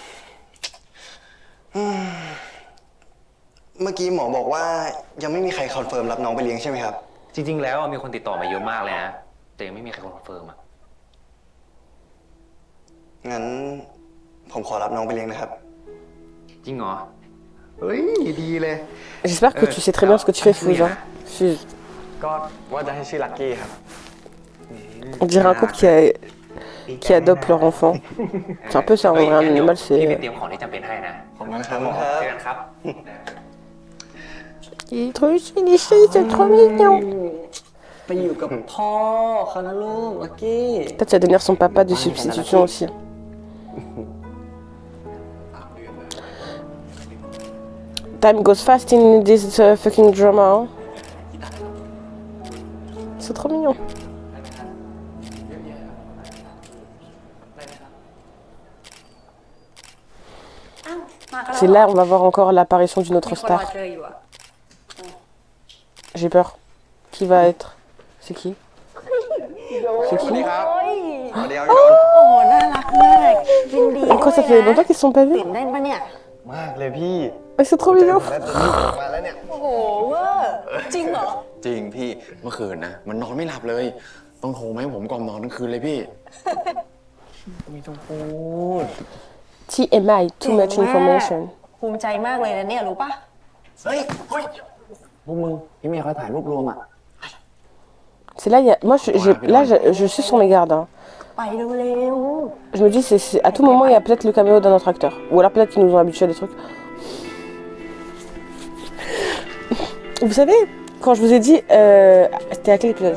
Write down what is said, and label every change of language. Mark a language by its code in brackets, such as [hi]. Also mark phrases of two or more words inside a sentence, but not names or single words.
[th] เมื่อกี้หมอบอกว่ายังไม่มีใครคอนเฟิร์มรับน้องไปเลี้ยงใช่ไหมครับ จริง ๆ แล้วมีคนติดต่อมาเยอะมากเลยนะ แต่ยังไม่มีใครคอนเฟิร์มอ่ะ งั้นผมขอรับน้องไปเลี้ยงนะครับ จริงเหรอ เฮ้ยดีเลย [fr] J'espère que tu sais très bien ce que tu fais, Fuse. Hein. Fuse. [th] ก็ว่าจะให้ชื่อลักกี้ครับ [fr] On dirait un couple qui adopte leur enfant. C'est un peu ça, en vrai, un animal, [th] พี่ไป [fr] c'est... [th] เตรียมของที่จำเป็นให้นะ ขอบคุณครับหมอ เจอกันครับ [fr] Il est trop choupi, c'est trop mignon. [th] ไปอยู่กับพ่อเขานะลูกลักกี้ [fr] Peut-être tu vas devenir son papa de substitution aussi. [en] Time goes fast in this fucking drama. [fr] Hein. C'est trop mignon. C'est là on va voir encore l'apparition d'une autre star. J'ai peur. Qui va être? C'est qui? C'est qui? [th] สวัสดีครับพี่ดน โอ้น่ารักมากยินดีด้วย [fr] Pourquoi ça fait longtemps qu'ils se sont pas vus? [th] ตื่นเต้นปะเนี่ย มากเลยพี่ [fr] Mais c'est trop mignon. [th] แล้วจะรีบออกมาแล้วเนี่ย โอ้โหเวอร์จริงเหรอ จริงพี่ เมื่อคืนนะ มันนอนไม่หลับเลย ต้องโทรมาให้ผมกล่อมนอนทั้งคืนเลยพี่ [en] TMI, too much [th] เก่งมาก [en] information. [th] ภูมิใจมากเลยนะเนี่ยรู้ปะ เฮ้ยพวกมึงพี่เมย์เขาถ่ายรูปรวมอ่ะ [fr] C'est là, moi je suis sur mes gardes. Hein. [th] ไปเร็ว [fr] Je me dis, à tout moment, il y a peut-être le caméo d'un autre acteur. Ou alors peut-être qu'ils nous ont habitués à des trucs. Vous savez, quand je vous ai dit, c'était à quel épisode?